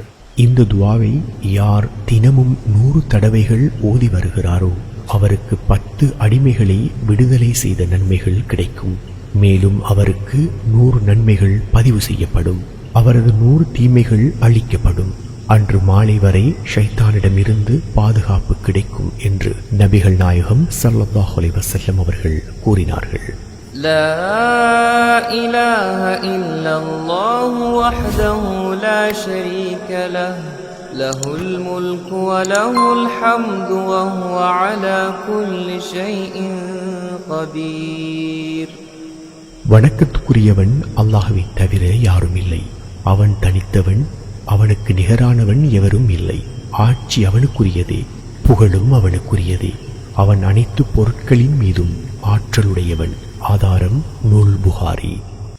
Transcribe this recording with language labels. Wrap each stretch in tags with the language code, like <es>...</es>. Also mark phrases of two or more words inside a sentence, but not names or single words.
<ta>இந்த துவாவை யார் தினமும் 100 தடவைகள் ஓதி வருகிறாரோ அவருக்கு 10 அடிமைகளை விடுதலை செய்த நன்மைகள் கிடைக்கும். மேலும் அவருக்கு 100 நன்மைகள் பதிவு செய்யப்படும். அவரது 100 தீமைகள் அழிக்கப்படும். அன்று மாலை வரை ஷைத்தானிடமிருந்து பாதுகாப்பு கிடைக்கும் என்று நபிகள் நாயகம்</ta> <ar>صلى الله عليه وسلم</ar> <ta>அவர்கள் கூறினார்கள்.</ta> <ar>لا إله إلا الله وحده لا شريك له له الملك وله الحمد وهو على كل شيء قدير.</ar> <ta>வணக்கத்துக்குரியவன் அல்லாஹ்வை தவிர யாரும் இல்லை. அவன் தனித்தவன், அவனுக்கு நிகரானவன் எவரும் இல்லை. ஆட்சி அவனுக்குரியதே, புகழும் அவனுக்குரியதே. அவன் அனைத்து பொருட்களின் மீதும் ஆற்றலுடையவன். ஆதாரம் நூல் புகாரி.</ta>